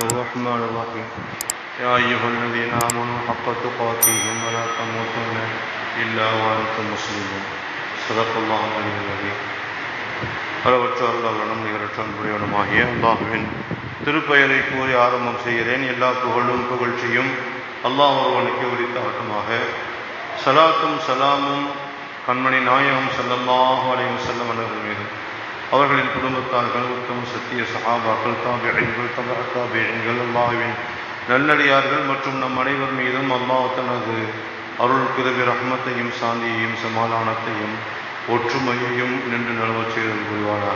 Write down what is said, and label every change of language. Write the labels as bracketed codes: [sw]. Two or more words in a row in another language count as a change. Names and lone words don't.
[ar] الرحمن الرحيم يا أيها الذين آمنوا حق تقاته ولا تموتن إلا وأنتم مسلمون صدق الله العلي العظيم. [ta] அளவற்ற அல்லாஹ்வின் நிகரற்ற அன்புடையவனுமாகிய அல்லாஹ்வின் திருப்பெயரை கூறி ஆரம்பம் செய்கிறேன். எல்லா புகழும் புகழ்ச்சியும் அல்லாஹ் ஒருவனுக்கு உரித்தாகட்டுமாக. சலாத்தும் சலாமும் கண்மணி நாயகம் [ar] صلى الله عليه وسلم [ta] அவர்கள் மீது, அவர்களின் குடும்பத்தார்கள், உத்தம சத்திய சஹாபாக்கள், தாபிஈன்கள், தபஅத்தாபிஈன்கள், அல்லாஹ்வின் நல்லடியார்கள் மற்றும் நம் அனைவர் மீதும் அல்லாஹ் தனது அருள், கிருபை, ரஹ்மத்தையும் சாந்தியையும் சமாதானத்தையும் ஒற்றுமையையும் நின்று நலவச் செய்தல் புரிவானாக.